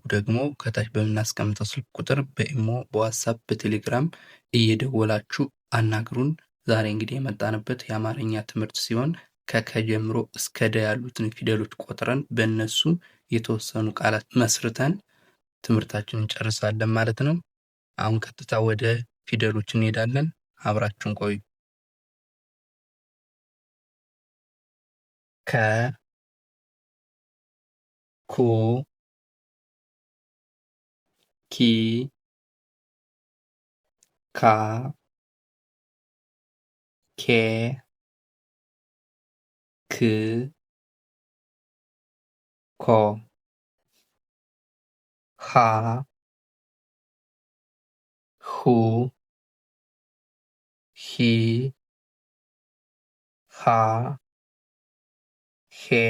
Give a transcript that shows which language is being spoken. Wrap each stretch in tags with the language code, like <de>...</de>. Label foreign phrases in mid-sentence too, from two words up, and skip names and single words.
<am>ደግሞ ከታች በምናስቀምጠው ስልክ ቁጥር በኢሞ፣ በዋትሳፕ፣ በቴሌግራም እየደወላችሁ አናግሩን። ዛሬ እንግዲህ የመጣንበት የአማርኛ ትምህርት ሲሆን ከከ ጀምሮ እስከ ደ ያሉትን ፊደሎች ቆጥረን በእነሱ የተወሰኑ ቃላት መስርተን ትምህርታችንን እንጨርሳለን ማለት ነው። አሁን ቀጥታ ወደ ፊደሎች እንሄዳለን። አብራችሁን ቆዩ። ከ ኩ ኪ ካ ኬ ክ ኮ ሃ ሁ ሂ ሃ ሄ</am>